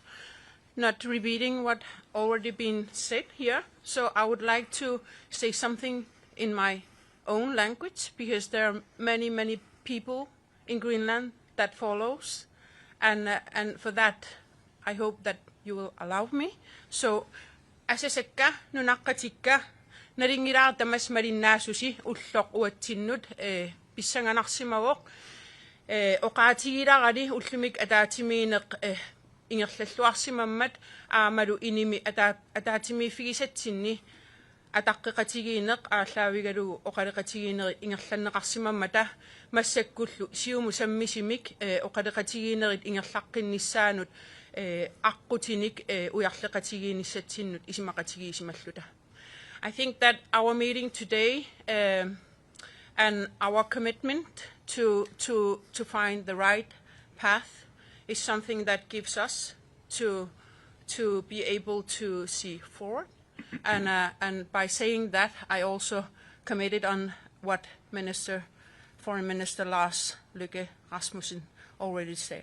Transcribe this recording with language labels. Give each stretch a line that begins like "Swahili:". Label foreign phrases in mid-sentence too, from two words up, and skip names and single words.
English: Not repeating what already been said here, so I would like to say something in my own language, because there are many, many people in Greenland that follows, and for that I hope that you will allow me. So,
Kalaallisut: aseseka nunaqatikka naringiraartamas marinnasusi ulloq uatsinnut pissanganarsimavoq oqaatigilaqali ullumik ataatimiineq ingerlalluarsimammat aamalu inimi ataatimiiffigisatsinni ataqqiqatigiinneq aallaavigalugu oqaloqatigiinneri ingerlanneqarsimammata massakkullu siumut sammisumik oqaloqatigiinnerit ingerlaqqinnissaannut aqqutinik ujarleqatigiinnissatsinnut isumaqatigiissimalluta.
English: I think that our meeting today and our commitment to find the right path is something that gives us to be able to see forward. And by saying that, I also committed on what Minister Foreign Minister Lars Løkke Rasmussen already said.